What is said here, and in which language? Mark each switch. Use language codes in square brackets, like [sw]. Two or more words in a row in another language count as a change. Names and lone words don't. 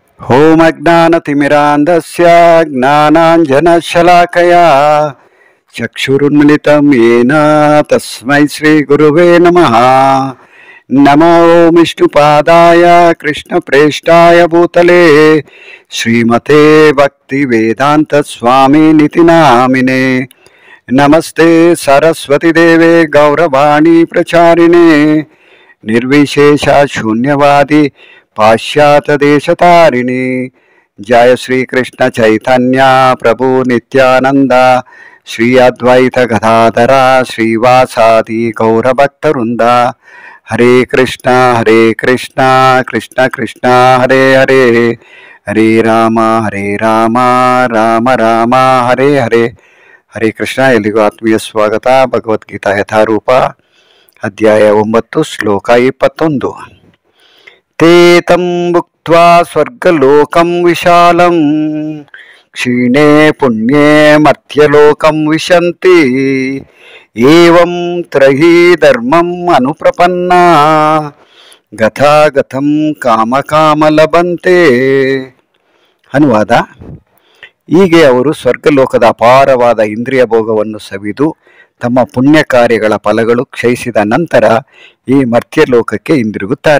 [sa] ಓಂ ಅಜ್ಞಾನತಿಮಿರಾಂಧಸ್ಯ ಜ್ಞಾನಾಂಜನಶಲಾಕಯಾ ಚಕ್ಷುರುನ್ಮಿಲಿತಂ ಯೇನ ತಸ್ಮೈ ಶ್ರೀ ಗುರುವೇ ನಮಃ. ನಮೋ ವಿಷ್ಣುಪಾದಾಯ ಕೃಷ್ಣಪ್ರೇಷ್ಠಾಯ ಭೂತಲೇ ಶ್ರೀಮತೆ ಭಕ್ತಿವೇದಾಂತ ಸ್ವಾಮಿನಿತಿ ನಾಮಿನೇ. ನಮಸ್ತೆ ಸರಸ್ವತಿ ದೇವೆ ಗೌರವಾಣಿ ಪ್ರಚಾರಿಣೆ ನಿರ್ವಿಶೇಷ ಶೂನ್ಯವಾದಿ ಪಾಶ್ಚಾತ್ಯ ದೇಶತಾರಿಣಿ. ಜಯ ಶ್ರೀ ಕೃಷ್ಣ ಚೈತನ್ಯ ಪ್ರಭು ನಿತ್ಯಾನಂದ ಶ್ರೀ ಅದ್ವೈತ ಗದಾಧರ ಶ್ರೀವಾಸಾದಿ ಗೌರಭಕ್ತವೃಂದ. ಹರೇ ಕೃಷ್ಣ ಕೃಷ್ಣ ಕೃಷ್ಣ ಹರೇ ಹರೇ, ಹರೇ ರಾಮ ರಾಮ ರಾಮ ಹರೇ ಹರೇ. ಹರೇ ಕೃಷ್ಣ. [kn] ಎಲ್ಲಿಗೂ ಆತ್ಮೀಯ ಸ್ವಾಗತ. ಭಗವದ್ಗೀತಾ ಯಥಾರೂಪ ಅಧ್ಯಾಯ 9 ಶ್ಲೋಕ 21. [sa] ತೇ ತಂ ಭುಕ್ತ್ವಾ ಸ್ವರ್ಗಲೋಕಂ ವಿಶಾಲಂ ಕ್ಷೀಣೇ ಪುಣ್ಯೇ ಮರ್ತ್ಯಲೋಕಂ ವಿಶಂತಿ ಏವಂ ತ್ರಹಿ ಧರ್ಮಂ ಅನುಪ್ರಪನ್ನಾ ಗಥಾಗಥಂ ಕಾಮ ಲಭಂತೆ. [kn] ಅನುವಾದ: ಹೀಗೆ ಅವರು ಸ್ವರ್ಗಲೋಕದ ಅಪಾರವಾದ ಇಂದ್ರಿಯ ಭೋಗವನ್ನು ಸವಿದು ತಮ್ಮ ಪುಣ್ಯ ಕಾರ್ಯಗಳ ಫಲಗಳು ಕ್ಷಯಿಸಿದ ನಂತರ ಈ ಮರ್ತ್ಯಲೋಕಕ್ಕೆ ಹಿಂದಿರುಗುತ್ತಾರೆ.